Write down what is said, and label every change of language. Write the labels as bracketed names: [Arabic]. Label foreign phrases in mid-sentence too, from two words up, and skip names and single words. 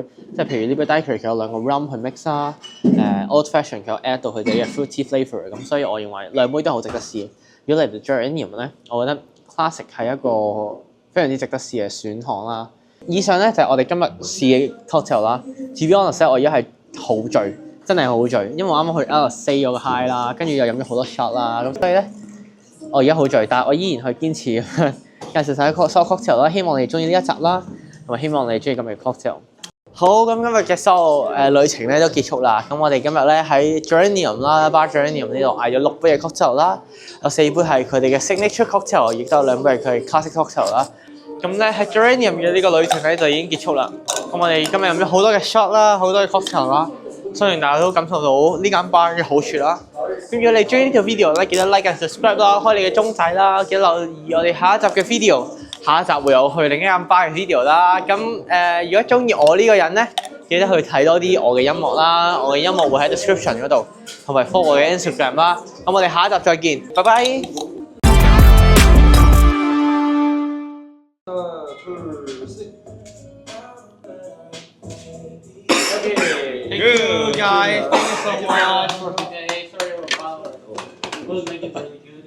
[Cantonese] 即係譬如呢杯 Daiquiri 佢有兩個 rum 去 mix 啦，Old Fashion 佢有 add 到佢哋嘅 [English] fruity flavour， [Cantonese] 咁所以我認為兩杯都好值得試。如果嚟到 Geranium 咧，我覺得 classic 係一個非常之值得試嘅選項啦。以上咧就係我哋今日試嘅 cocktail 啦。 [English] To be honest， [Cantonese] 我而家係好醉，真係好醉，因為我啱啱去 LSA 咗個 high 啦，跟住又飲咗好多 shot 啦，咁所以咧我而家好醉，但係我依然去堅持介紹晒所有 cocktail 啦，希望你哋中意呢一集啦，同埋希望你哋中意今日嘅 cocktail。好，咁今日嘅所有旅程咧都結束啦。咁我哋今日咧喺 Geranium 啦 ，Bar Geranium 呢度嗌咗6杯嘅 cocktail 啦，有4杯係佢哋嘅 [English] signature cocktail， [Cantonese] 亦都有2杯係佢嘅 [English] classic cocktail [Cantonese] 啦。咁咧喺 Geranium 嘅呢個旅程咧就已經結束啦。咁我哋今日飲咗好多嘅 shot 啦，好多嘅 cocktail 啦，相信大家都感受到呢間 bar 嘅好處啦。咁如果你中意呢條 video 咧，記得 [English] like and subscribe [Cantonese] 啦，開你嘅鐘仔啦，記得留意我哋下一集嘅 video。下一集會有去另一間 bar 嘅 video 啦。咁如果中意我呢個人咧，記得去睇多啲我嘅音樂啦。我嘅音樂會喺 description 嗰度，同埋 follow 我嘅 Instagram 啦。咁我哋下一集再見，拜拜。 [English] Thank you guys. Thank you so much for today. Sorry about that. It was making fun of you.